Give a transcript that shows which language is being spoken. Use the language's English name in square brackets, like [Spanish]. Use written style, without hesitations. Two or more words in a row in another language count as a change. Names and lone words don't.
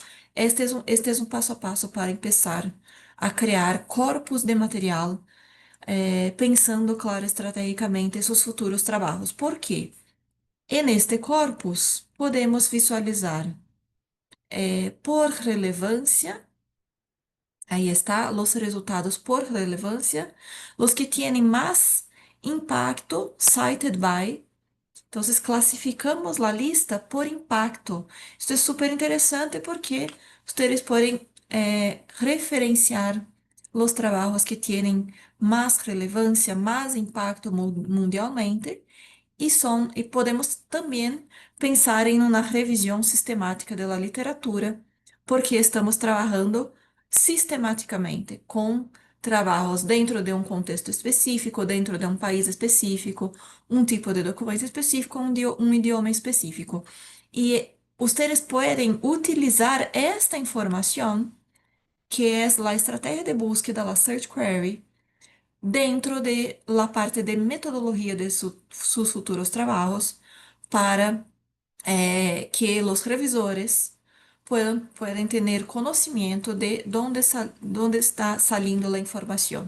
[Portuguese] Este é um passo a passo para começar a criar corpus de material, pensando, claro, estrategicamente seus futuros trabalhos. Por quê? E neste corpus podemos visualizar por relevância. [Spanish] Ahí está, los resultados por relevancia, los que tienen más impacto [English] cited by. [Spanish] Entonces, clasificamos la lista por impacto. Esto es súper interesante porque ustedes pueden referenciar los trabajos que tienen más relevancia, más impacto mundialmente. [Portuguese] E podemos também pensar em uma revisão sistemática da literatura, porque estamos trabalhando sistematicamente com trabalhos dentro de um contexto específico, dentro de um país específico, um tipo de documento específico, um idioma específico. E vocês podem utilizar esta informação, que é a estratégia de [Spanish] búsqueda, a [English] Search Query, [Spanish] dentro de la parte de metodología de sus futuros trabajos para que los revisores puedan tener conocimiento de dónde está saliendo la información.